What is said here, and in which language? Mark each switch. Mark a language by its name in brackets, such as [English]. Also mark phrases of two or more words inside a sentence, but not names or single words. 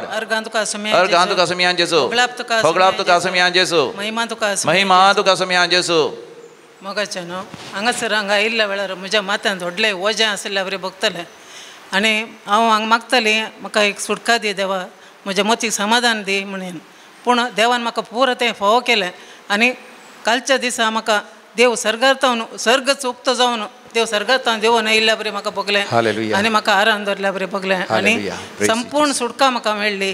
[Konkani] Argan tuka samyan Jesu. Hoglap tuka Jesu. Mahima tuka samyan Jesu. मोगाच्यानो हांगासर हांगा आयिल्ल्या वेळार म्हज्या माथ्यान व्हडलें वजें आसलें बरें भोगतलें आनी हांव हांगा मागतालीं म्हाका एक सुटका दी देवा म्हज्या मतीक समाधान दी म्हणून. पूण देवान म्हाका पुरो तें फावो केलें आनी कालच्या दिसा म्हाका देव सर्गांतावन सर्ग चुकतो जावन देव सर्गांतावन देवून आयिल्ल्या बरें म्हाका भोगलें आनी म्हाका आराम दवरल्या बरें भोगलें आनी संपूर्ण सुटका म्हाका मेळ्ळी.